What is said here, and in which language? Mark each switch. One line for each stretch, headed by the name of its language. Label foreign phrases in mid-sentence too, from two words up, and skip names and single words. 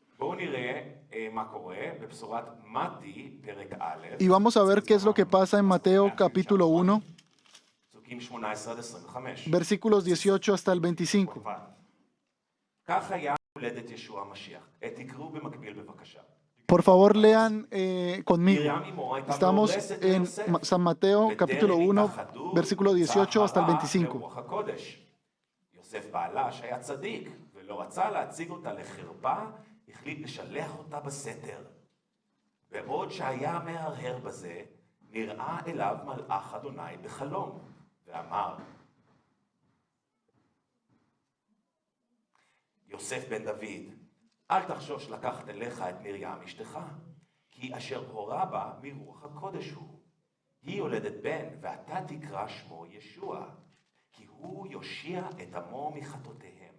Spanish: Y vamos a ver qué es lo que pasa en Mateo capítulo 1, versículos 18 hasta el 25. Por favor, lean conmigo. Estamos en San Mateo, capítulo 1, versículo 18 hasta el 25.
Hebrew: יוסף בעלה שהיה צדיק ולא רצה להציג אותה לחרפה, החליט לשלח אותה בסתר. בעוד שהיה מהרהר בזה, נראה אליו מלאך אדוני בחלום, ואמר, יוסף בן דוד, אל תחשוש לקחת אליך את מרים אשתך, כי אשר הורה בה מרוח הקודש הוא, היא יולדת בן, ואתה תקרא שמו ישוע, כי הוא יושיע את עמו מחטאותיהם.